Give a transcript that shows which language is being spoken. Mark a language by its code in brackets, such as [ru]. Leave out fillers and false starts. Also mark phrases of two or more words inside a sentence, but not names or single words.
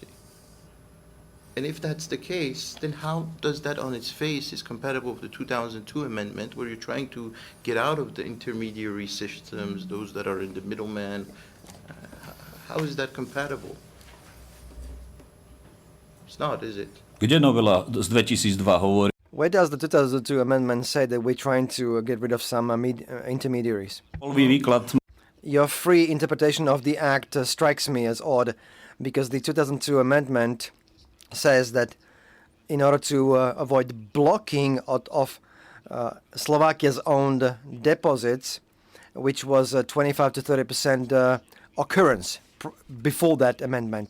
[en] And if that's the case, then how does that on its face is compatible with the 2002 amendment where you're trying to get out of the intermediary systems, those that are in the middleman? How is that compatible? It's not, is it? [sk] Kde novela z 2002 hovorí, [en] Where does the 2002 amendment say that we're trying to get rid of some intermediaries? [sk] voľný výklad [en] Your free interpretation of the act strikes me as odd, because the 2002 amendment says that in order to avoid blocking of Slovakia's owned deposits, which was a 25 to 30% occurrence before that amendment.